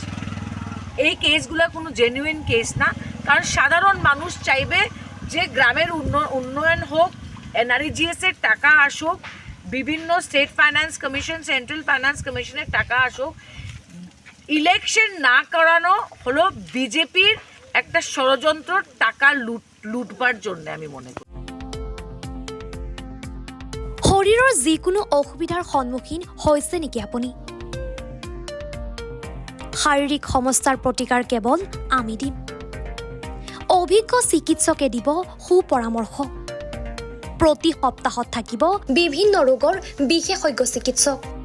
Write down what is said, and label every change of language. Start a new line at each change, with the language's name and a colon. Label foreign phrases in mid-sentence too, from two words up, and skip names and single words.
Bangla: এই কেসগুলো কোনো জেনুইন কেস না, কারণ সাধারণ মানুষ চাইবে যে গ্রামের উন্নয়ন হোক, এনআরইজিএসের টাকা আসুক, বিভিন্ন স্টেট ফাইন্যান্স কমিশন, সেন্ট্রাল ফাইন্যান্স কমিশনের টাকা আসুক। ইলেকশন না করানো হলো বিজেপির একটা ষড়যন্ত্র, টাকা লুটবার জন্য আমি মনে করি।
Assamese: শৰীৰৰ যিকোনো অসুবিধাৰ সন্মুখীন হৈছে নেকি আপুনি? শাৰীৰিক সমস্যাৰ প্ৰতিকাৰ কেৱল আমি দিম। অভিজ্ঞ চিকিৎসকে দিব সুপৰামৰ্শ। প্ৰতি সপ্তাহত থাকিব বিভিন্ন ৰোগৰ বিশেষজ্ঞ চিকিৎসক।